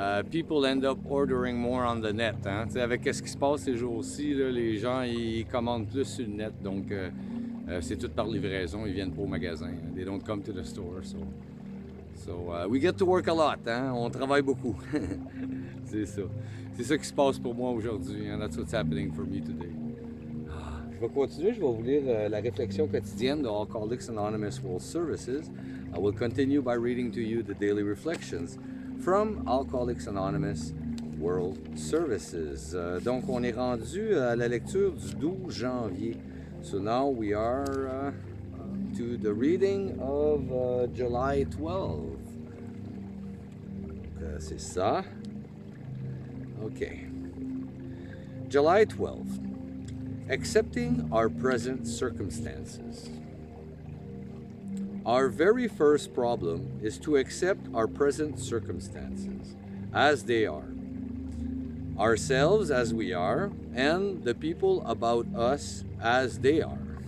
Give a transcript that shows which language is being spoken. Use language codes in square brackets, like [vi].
[en] People end up ordering more on the net. Hein? [fr] Avec ce qui se passe ces jours-ci, là, les gens ils commandent plus sur le net, donc c'est tout par livraison. Ils viennent pas au magasin. [en] They don't come to the store, so we get to work a lot. [fr] Hein? On travaille beaucoup. C'est ça. C'est ça qui se passe pour moi aujourd'hui. [en] And that's what's happening for me today. [fr] Je vais continuer, je vais vous lire la réflexion quotidienne de Alcoholics Anonymous World Services. [en] I will continue by reading to you the daily reflections from Alcoholics Anonymous World Services. [fr] Donc, on est rendu à la lecture du 12 janvier. [en] So now we are to the reading of July 12. [fr] C'est ça. Okay. [en] July 12th. Accepting our present circumstances. Our very first problem is to accept our present circumstances as they are, ourselves as we are, and the people about us as they are.